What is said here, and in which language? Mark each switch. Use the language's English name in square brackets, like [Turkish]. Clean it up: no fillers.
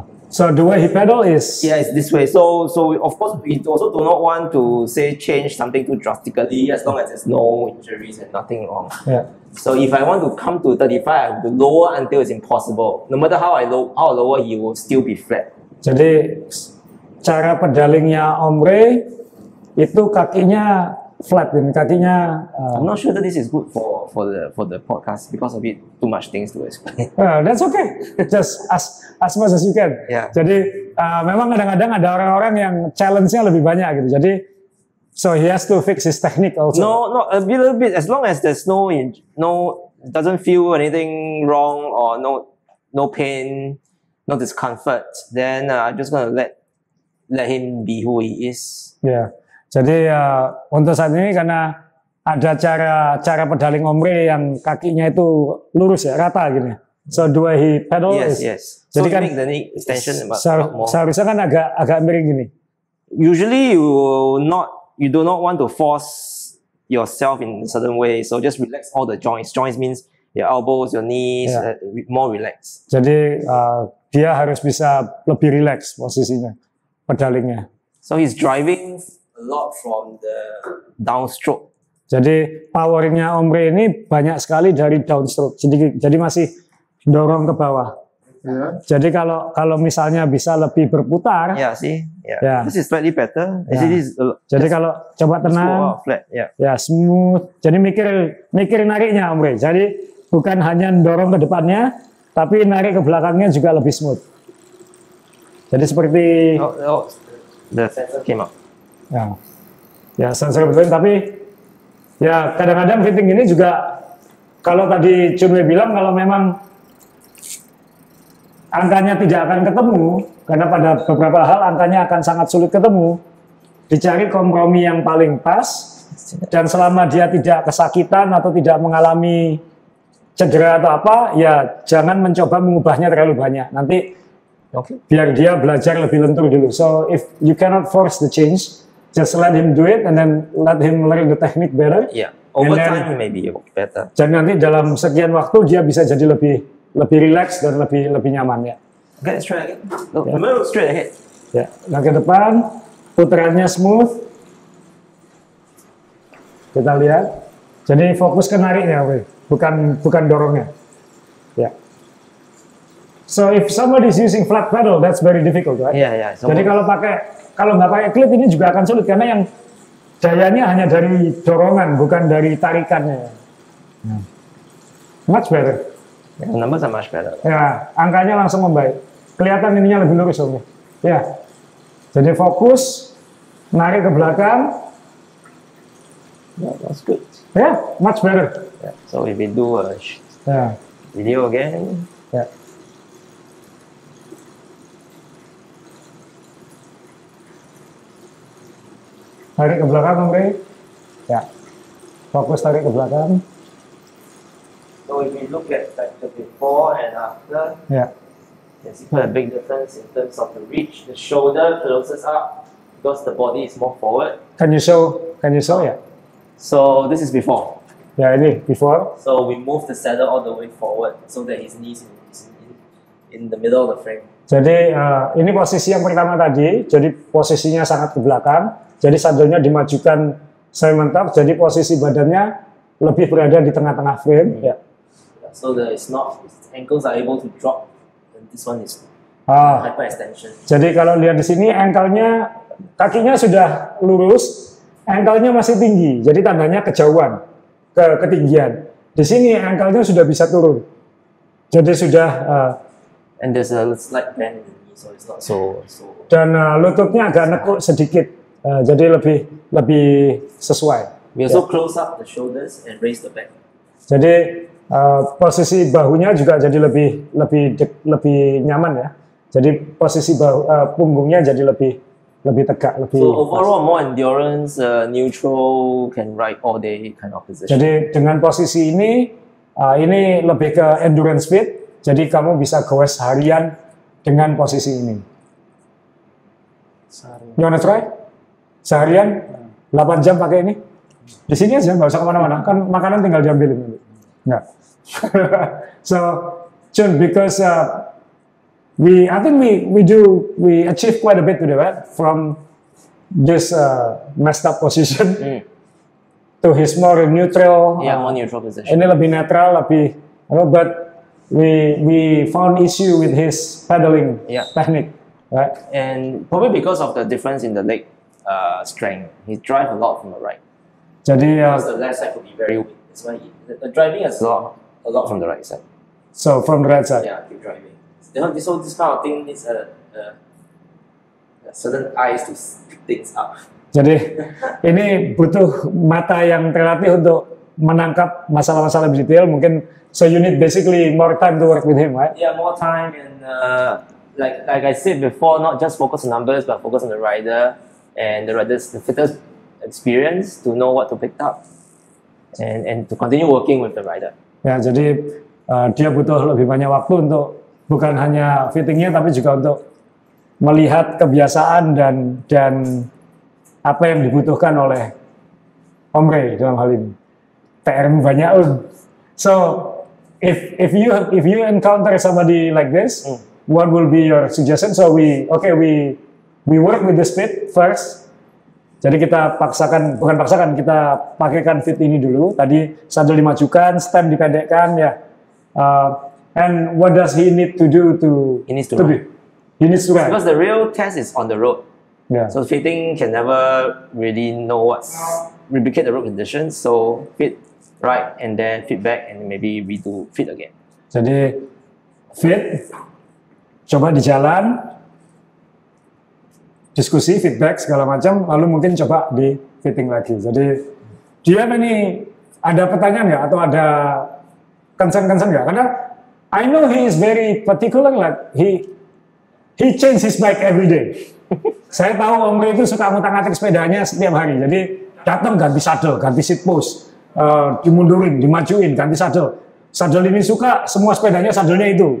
[English] So the way he pedal is, Yeah, it's this way. So of course we also do not want to say change something too drastically as long as there's no injuries and nothing wrong. [Indonesian] ya. [English] So if I want to come to 35, I have to lower until it's impossible. No matter how I lower, he will still be flat. [Indonesian] Jadi cara pedalingnya Om Ray itu kakinya flat, dan kakinya [English] I'm not sure that this is good for the podcast because of it too much things to explain. that's okay, just as much as you can. Yeah. [Indonesian] Jadi memang kadang-kadang ada orang-orang yang challenge-nya lebih banyak gitu. Jadi [English] so he has to fix his technique also. No, a little bit. As long as there's doesn't feel anything wrong or no pain, no discomfort, then I'm just gonna let him be who he is. [Indonesian] Ya. Jadi untuk saat ini karena ada cara pedaling Om Ray yang kakinya itu lurus ya, rata gini. [English] So the way he pedal Yes. [Indonesian] Jadi [English] So [Indonesian] kan [English] make the knee extension a lot more. [Indonesian] seharusnya kan agak miring gini. [English] Usually you do not want to force yourself in a certain way. So just relax all the joints. Joints means your elbows, your knees, Yeah. more relaxed. [Indonesian] Jadi dia harus bisa lebih rileks posisinya, pedalingnya. [English] So he's driving a a lot from the downstroke. [Indonesian] Jadi powernya Ombre ini banyak sekali dari downstroke. Jadi masih dorong ke bawah. [English] Yeah. [Indonesian] Jadi kalau misalnya bisa lebih berputar, [English] Yeah, see? Yeah. This is slightly better. Yeah. See, this is [Indonesian] jadi kalau coba tenang, [English] flat. Yeah. [Indonesian] ya smooth. Jadi mikir nariknya Ombre. Jadi bukan hanya dorong ke depannya, tapi narik ke belakangnya juga lebih smooth. Jadi seperti [English] The sensor came up. [Indonesian] ya sensor betul. Tapi ya kadang-kadang fitting ini juga kalau tadi Chunwei bilang kalau memang angkanya tidak akan ketemu, karena pada beberapa hal angkanya akan sangat sulit ketemu, dicari kompromi yang paling pas, dan selama dia tidak kesakitan atau tidak mengalami cedera atau apa, ya jangan mencoba mengubahnya terlalu banyak. Nanti biar dia belajar lebih lentur dulu. [English] So if you cannot force the change, just let him do it and then let him learn the technique better. Yeah. Over And then- time, he may be better. [Indonesian] Dan nanti dalam sekian waktu dia bisa jadi lebih rileks dan lebih nyaman ya. [English] Okay, let's try again. Look, remember straight ahead. [Indonesian] Ya, nah ke depan putarannya smooth. Kita lihat. Jadi fokus ke nariknya, bukan dorongnya. Ya. [English] So if somebody is using flat pedal, that's very difficult, right? Yeah. [Indonesian] Jadi kalau nggak pakai clip ini juga akan sulit karena yang dayanya hanya dari dorongan, bukan dari tarikannya. [English] Much better. the numbers are much better. [Indonesian] Ya, angkanya langsung membaik. Kelihatan ininya lebih lurus, Om. Ya. Jadi fokus, narik ke belakang. [English] Yeah, that's good. Ya, much better. Yeah. So if we do a [Indonesian] Ya, [English] video again, [Indonesian] ya. Tarik ke belakang, Om. Ya. Fokus tarik ke belakang. [English] so if we look at like the before and after, [Indonesian] Ya. [English] you can see quite a big difference in terms of the reach. The shoulder closes up because the body is more forward. Can you show ya? So this is before. [Indonesian] Ya, ini before. [English] So we move the saddle all the way forward so that his knees is in the middle of the frame. [Indonesian] Jadi ini posisi yang pertama tadi. Jadi posisinya sangat ke belakang. Jadi saddlenya dimajukan sementap. Jadi posisi badannya lebih berada di tengah-tengah frame. Ya. [English] So his ankles are able to drop, and this one is Ah, hyperextension. [Indonesian] jadi kalau lihat di sini ankle-nya, kakinya sudah lurus, ankle-nya masih tinggi. Jadi tandanya kejauhan, ketinggian. Di sini ankle-nya sudah bisa turun. Jadi sudah [English] And there's a slight bend in the knee, so it's not so. [Indonesian] dan lututnya agak nekuk sedikit. Jadi lebih sesuai. [English] We also close up the shoulders and raise the back. [Indonesian] Jadi posisi bahunya juga jadi lebih nyaman ya. Jadi posisi punggungnya jadi lebih tegak, lebih. [English] So overall, more endurance, neutral, can ride all day kind of position. [Indonesian] Jadi dengan posisi ini lebih ke endurance fit. Jadi kamu bisa goes harian dengan posisi ini. [English] You wanna try? [Indonesian] Seharian 8 jam pakai ini? Di sini aja, nggak usah kemana-mana. Kan makanan tinggal diambilin nanti. Nggak. [English] So, Chun, because I think we achieve quite a bit today, right? From this messed up position to his more neutral. Yeah, more neutral position. [Indonesian] Ini lebih netral, [English] but we found issue with his pedaling technique, right? And probably because of the difference in the leg strength, he drive a lot from the right. [Indonesian] Jadi [English] Because the left side could be very weak. That's why the driving is a lot from the right side. so from the right side. Yeah, keep driving. So this kind of thing needs a certain eyes to pick things up. [Indonesian] Jadi ini butuh mata yang terlatih untuk menangkap masalah-masalah lebih detail. Mungkin [English] so you need basically more time to work with him, right? Yeah, more time and like I said before, not just focus on numbers, but focus on the rider and the fitter's experience to know what to pick up and to continue working with the rider. [Indonesian] Ya, jadi dia butuh lebih banyak waktu untuk bukan hanya fittingnya, tapi juga untuk melihat kebiasaan dan apa yang dibutuhkan oleh Ombre dalam hal ini. PR-mu banyak, [English] So if you encounter somebody like this, what will be your suggestion? So we work with the speed first, [Indonesian] Jadi kita bukan paksakan, kita pakaikan fit ini dulu. Tadi saddle dimajukan, stem dipendekkan ya. [English] And what does he need to do to? He needs to ride. He needs to ride. Because the real test is on the road. Yeah. So fitting can never really know replicate the road conditions. So fit right and then fit back and maybe redo fit again. [Indonesian] Jadi fit, coba di jalan, diskusi, feedback segala macam, lalu mungkin coba di fitting lagi. Jadi dia ini ada pertanyaan nggak atau ada concern nggak? Karena [English] I know he is very particular, like he change his bike every day. [Indonesian] Saya tahu Omri itu suka ngutak-ngatik sepedanya setiap hari. Jadi datang ganti saddle, ganti seat post, dimundurin, dimajuin, ganti saddle. Saddle ini suka, semua sepedanya saddlenya itu.